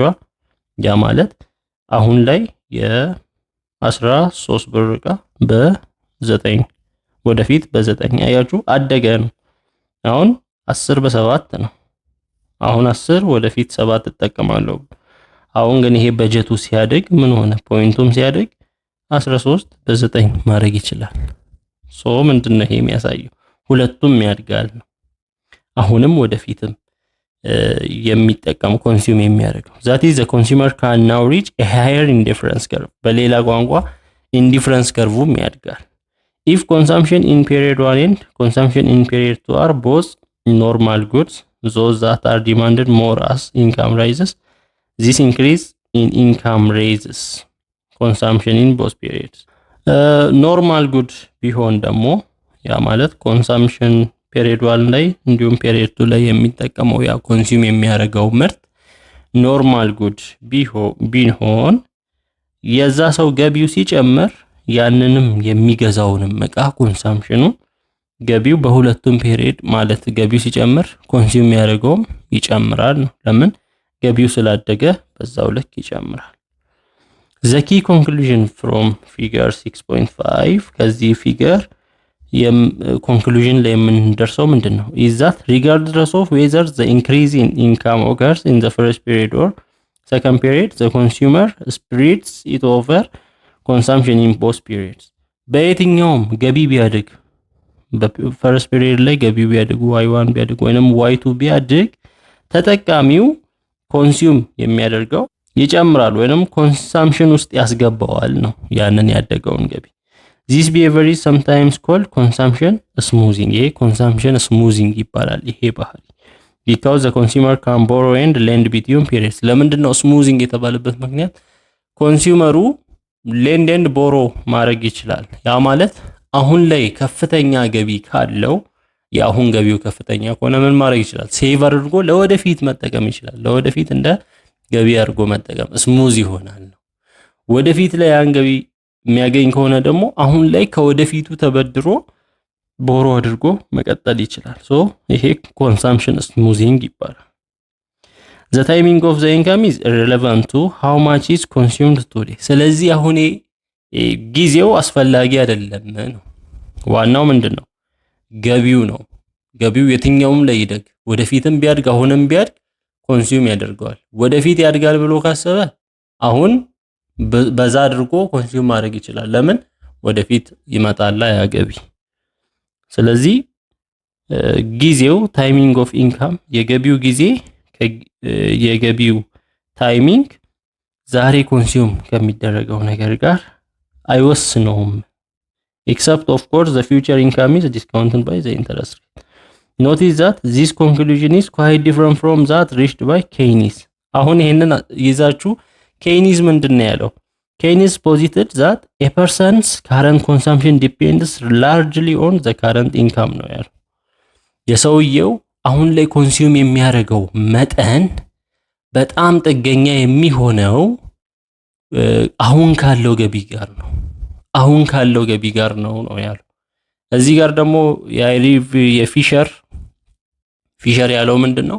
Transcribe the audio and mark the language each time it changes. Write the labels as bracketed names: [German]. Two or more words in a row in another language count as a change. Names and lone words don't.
[Amharic] ያ ማለት አሁን ላይ የ13 ብር ዕቃ በ9 ወደፊት በ9 አያችሁ አደገ ነው። አሁን 10 በ7 ነው። አሁን 10 ወደፊት 7 ተጠቀማለሁ። አሁን ግን ይሄ በጀቱ ሲያድግ ምን ሆነ? ፖይንቱም ሲያድግ 13 በ9 ማድረግ ይችላል። ሶ ምንድነው ይሄ የሚያሳየው? ሁለቱም ያድጋል ነው። አሁንም ወደፊትም የሚጠቀም ኮንሱም የሚያደርገው [English] that is the consumer can now reach a higher indifference curve። [Amharic] በሌላ ቋንቋ [English] indifference curve [Amharic] ያድጋል። [English] if consumption in period 1 and consumption in period 2 are both normal goods, those that are demanded more as income rises, this increase in income raises consumption in both periods። normal good [Amharic] ቢሆን ደግሞ ያ ማለት ኮንሳምፕሽን ፔሪድ 1 ላይ እንዲሁም ፔሪድ 2 ላይ የሚጠቀመው ያ ኮንሱም የሚያደርገው ምርት [English] normal good [Amharic] ቢሆን የዛ ሰው ገቢው ሲጨምር ያንንም የሚገዛውንም ዕቃ ኮንሳምፕሽኑ ገቢው በሁለቱም ፔሪድ ማለት ገቢው ሲጨምር ኮንሱም የሚያደርገውም ይጨምራል ነው። ለምን? ገቢው ስላደገ በዛው ልክ ይጨምራል። [English] the key conclusion from figure 6.5 [Amharic] ከዚህ [English] figure conclusion [Amharic] ላይ የምንደርሰው ምንድነው? [English] is that regardless of whether the increase in income occurs in the first period or second period, the consumer spreads it over consumption in both periods። [Amharic] በየትኛውም ገቢ ቢያድግ በፈርስት ፔሪድ ላይ ገቢ ቢያድግ y1 ቢያድግ ወይንም y2 ቢያድግ ተጠቃሚው ኮንሱም የሚያደርገው ይጨምራል ወይንም ኮንሳምፕሽን ውስጥ ያስገባዋል ነው ያንን ያደገውን ገቢ። [English] this behavior is sometimes called consumption smoothing። [Amharic] ይሄ [English] consumption smoothing [Amharic] ይባላል ይሄ ባህሪ [English] because the consumer can borrow and lend between periods። [Amharic] ለምንድነው smoothing የተባለበት ምክንያት ኮንሱመሩ [English] lend and borrow [Amharic] ማድረግ ይችላል። ያ ማለት አሁን ላይ ከፍተኛ ገቢ ካለው የአሁን ገቢው ከፍተኛ ከሆነ ምን ማድረግ ይችላል? ሴቭ አድርጎ ለወደፊት መጠቀም ይችላል። ለወደፊት እንደ ገቢ አድርጎ መጠቀም ስሙዝ ይሆናል ነው። ወደፊት ላይ ያን ገቢ የሚያገኝ ከሆነ ደግሞ አሁን ላይ ከወደፊቱ ተበድሮ ቦሮ አድርጎ መቀጠል ይችላል። ሶ ይሄ [English] consumption smoothing [Amharic] ይባላል። [English] the timing of the income is relevant to how much is consumed today። [Amharic] ስለዚህ አሁን ጊዜው አስፈላጊ አይደለም ነው። ዋናው ምንድነው? ገቢው ነው። ገቢው የትኛውም ላይ ይደግ ወደፊትም ቢያድግ አሁንም ቢያድግ ኮንሱም ያደርገዋል። ወደፊት ያድጋል ብሎ ካሰበ አሁን በዛ አድርጎ ኮንሱም ማድረግ ይችላል። ለምን? ወደፊት ይመጣላ ያ ገቢ። ስለዚህ ጊዜው [English] timing of income [Amharic] የገቢው ጊዜ የገቢው ታይሚንግ ዛሬ ኮንሱም ከሚደረገው ነገር ጋር አይወስነውም። [English] except of course the future income is discounted by the interest rate. Notice that this conclusion is quite different from that reached by Keynes። [Amharic] አሁን ይሄንን ይዛችሁ ኬይኒስ ምንድነው ያለው? ኬይኒስ [English] posited that a person's current consumption depends largely on the current income [Amharic] ነው ያለው። የሰውየው አሁን ላይ ኮንሱም የሚያደርገው መጠን በጣም ጥገኛ የሚሆነው አሁን ካለው ገቢ ጋር ነው። አሁን ካለው ገቢ ጋር ነው ያለው። እዚህ ጋር ደግሞ ፊሸር ያለው ምንድነው?